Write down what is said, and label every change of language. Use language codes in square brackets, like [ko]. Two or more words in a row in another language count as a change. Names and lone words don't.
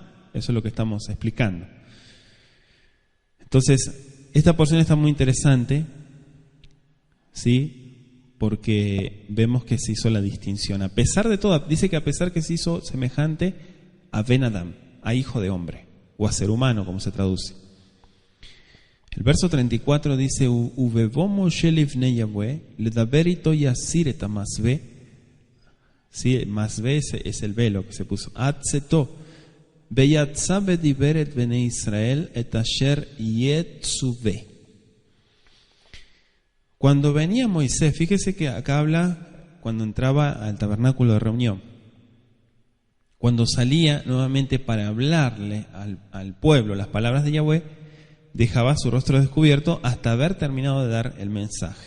[es] Eso es lo que estamos explicando. Entonces, esta porción está muy interesante, ¿sí? Porque vemos que se hizo la distinción. A pesar de todo, dice que a pesar que se hizo semejante a Ben Adam, a hijo de hombre, o a ser humano, como se traduce. El verso 34 dice: [he] ובבא משה לפני יהוה לדבר אתו יסיר את המסוה. [es] Sí, masve es el velo que se puso. [he] צאתו. ויצא ודבר את בני ישראל את אשר יצוה. [es] Cuando venía Moisés, fíjese que acá habla cuando entraba al tabernáculo de reunión. Cuando salía nuevamente para hablarle al pueblo las palabras de Yahweh, dejaba su rostro descubierto hasta haber terminado de dar el mensaje.